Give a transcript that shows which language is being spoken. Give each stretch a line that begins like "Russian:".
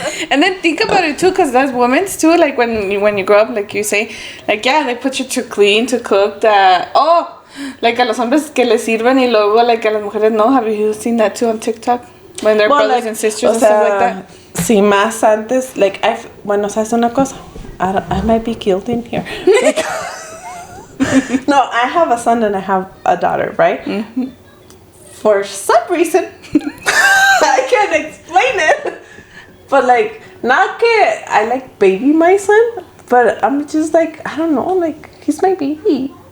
English: And then think about it too, because as women too, like when you grow up, like you say, like yeah, they put you to clean, to cook, like a los hombres que les sirven y luego like a las mujeres no. Have you seen that too on TikTok? When they're brothers and sisters and stuff like that.
Spanish: Sí, más antes, like, bueno, ¿sabes una cosa?
English: I might be guilty in here. Like, no, I have a son and I have a daughter, right? Mm-hmm. For some reason, I can't explain it. But, like, not que I, like, baby my son, but I'm just, like, I don't know, like, he's my baby.